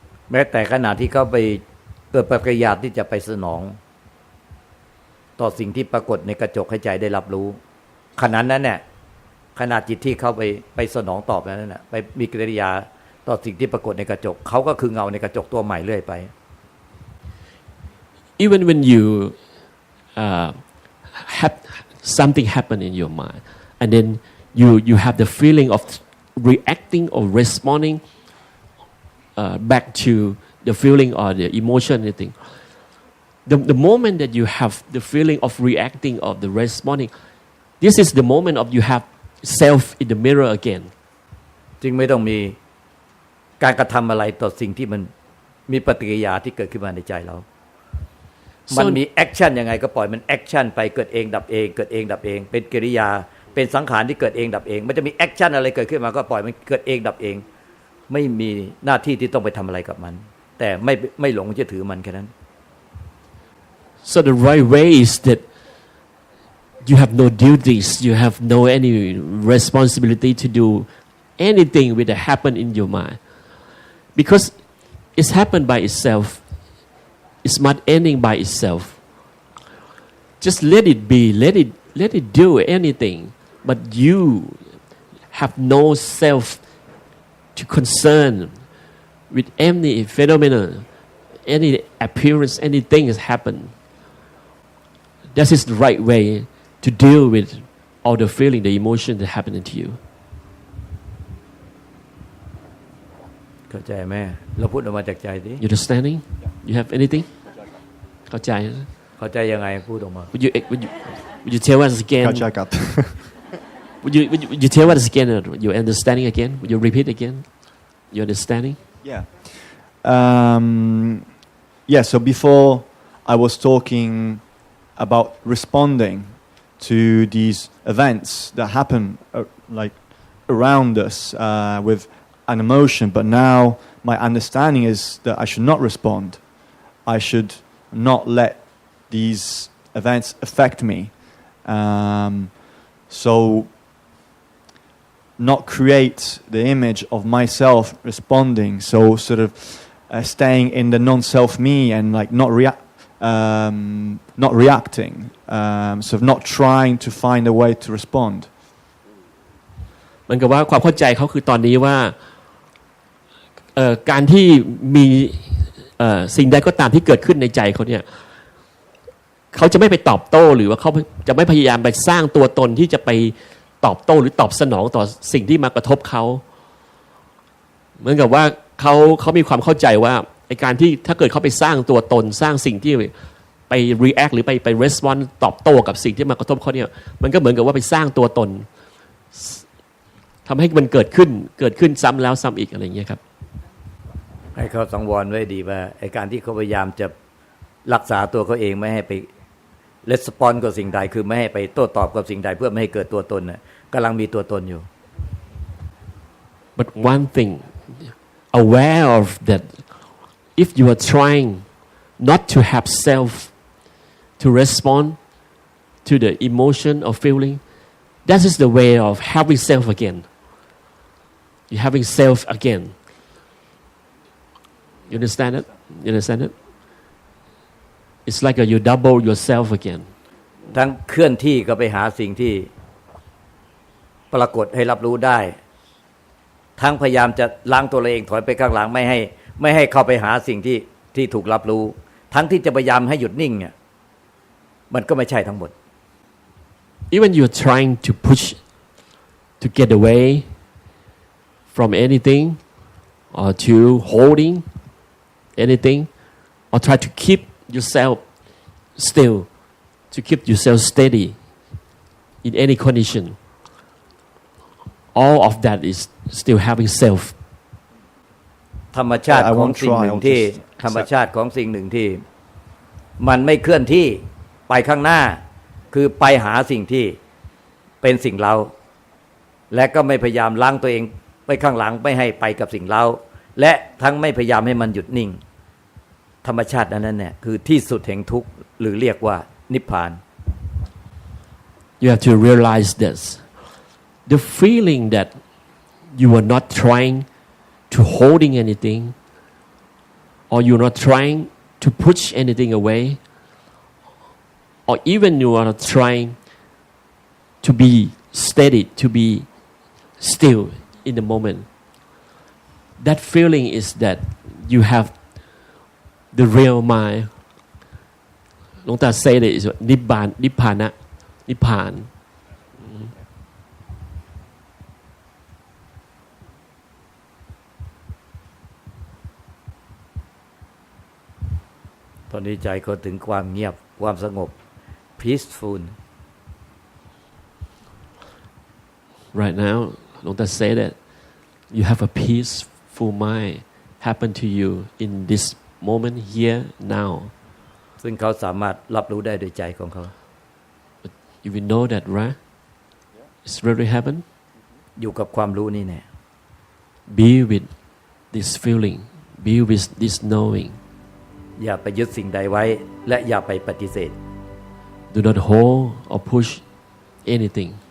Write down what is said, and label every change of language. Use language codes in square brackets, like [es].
[th] แม้แต่ขณะที่เขาไปเกิดปฏิกิริยาที่จะไปสนองต่อสิ่งที่ปรากฏในกระจกให้ใจได้รับรู้ขณะนั้นเนี่ยขณะจิตที่เขาไปสนองตอบนั้นน่ะไปมีกิริยาต่อสิ่งที่ปรากฏในกระจกเขาก็คือเงาในกระจกตัวใหม่เรื่อยไป [en] even when you have something happen in your mind and then you have the feeling of reacting or responding back to the feeling or the emotion anything the moment that you have the feeling of reacting or the responding this is the moment of you have self in the mirror again [th] จึงไม่ต้องมีการกระทำอะไรต่อสิ่งที่มันมีปฏิกิริยาที่เกิดขึ้นมาในใจเรามันมีแอคชั่นยังไงก็ปล่อยมันแอคชั่นไปเกิดเองดับเองเกิดเองดับเองเป็นกิริยาเป็นสังขารที่เกิดเองดับเองมันจะมีแอคชั่นอะไรเกิดขึ้นมาก็ปล่อยมันเกิดเองดับเองไม่มีหน้าที่ที่ต้องไปทำอะไรกับมันแต่ไม่หลงจะถือมันแค่นั้น [en] so the right way is that you have no duties you have no any responsibility to do anything with that happen in your mind because it's happened by itself it's not ending by itself just let it be let it do anything but you have no self to concern with any phenomenon any appearance anything has happened that is the right way to deal with all the feeling the emotion that happened to you [th] เข้าใจไหมเราพูดออกมาจากใจดิ [en] you understanding you have anything [th] เข้าใจ ยังไงพูดออกมา [en] would you tell us again [th] เข้าใจครับ [en] would you tell us again your understanding again would you repeat again your understanding yeah so before I was talking about responding to these events that happen like around us with an emotion but now my understanding is that I should not respond I should not let these events affect me so not create the image of myself responding so sort of staying in the non-self me and like not reacting so not trying to find a way to respond [th] มันก็ว่าความเข้าใจเขาคือตอนนี้ว่าการที่มีสิ่งใดก็ตามที่เกิดขึ้นในใจเขาเนี่ยเขาจะไม่ไปตอบโต้หรือว่าเขาจะไม่พยายามไปสร้างตัวตนที่จะไปตอบโต้หรือตอบสนองต่อสิ่งที่มากระทบเขา เหมือนกับว่าเขามีความเข้าใจว่าไอ้การที่ถ้าเกิดเขาไปสร้างตัวตนสร้างสิ่งที่ไป react หรือไป respond ตอบโต้กับสิ่งที่มากระทบเขาเนี่ยมันก็เหมือนกับว่าไปสร้างตัวตนทำให้มันเกิดขึ้นซ้ำแล้วซ้ำอีกอะไรอย่างเงี้ยครับ ให้เขาสังวรไว้ดีว่าไอ้การที่เขาพยายามจะรักษาตัวเขาเองไม่ให้ไป respond กับสิ่งใดคือไม่ให้ไปโต้ตอบกับสิ่งใดเพื่อไม่ให้เกิดตัวตนน่ะกำลังมีตัวตนอยู่ [en] but one thing aware of that if you are trying not to have self to respond to the emotion or feeling that is the way of having self again you're having self again you understand it it's like you double yourself again [th] ทั้งเคลื่อนที่ก็ไปหาสิ่งที่ปรากฏให้รับรู้ได้ทั้งพยายามจะล้างตัวเองถอยไปข้างหลังไม่ให้เข้าไปหาสิ่งที่ถูกรับรู้ทั้งที่จะพยายามให้หยุดนิ่งเนี่ยมันก็ไม่ใช่ทั้งหมด [en] even you're trying to push to get away from anything or to holding anything or try to keep yourself still to keep yourself steady in any condition all of that is still having self [th] ธรรมชาติของสิ่งหนึ่งที่ธรรมชาติของสิ่งหนึ่งที่มันไม่เคลื่อนที่ไปข้างหน้าคือไปหาสิ่งที่เป็นสิ่งเราและก็ไม่พยายามล้างตัวเองไปข้างหลังไม่ให้ไปกับสิ่งเราและทั้งไม่พยายามให้มันหยุดนิ่ง ธรรมชาตินั้นเนี่ยคือที่สุดแห่งทุกข์หรือเรียกว่านิพพาน [en] You have to realize this. The feeling that you are not trying to holding anything, or you're not trying to push anything away, or even you are not trying to be steady, to be still in the moment. That feeling is that you have the real mind. หลวงตา say that is นิพพานนิพพานะนิพพาน [th] ตอนนี้ใจเขาถึงความเงียบความสงบ peaceful [en] Right now หลวงตา say that you have a peaceful mind happen to you in this moment here now [th] ซึ่งเขาสามารถรับรู้ได้ด้วยใจของเขา [en] You will know that, right? It's really happen. [th] อยู่กับความรู้นี่แน่ [en] Be with this feeling. Be with this knowing. [th] อย่าไปยึดสิ่งใดไว้และอย่าไปปฏิเสธ [en] Do not hold or push anything.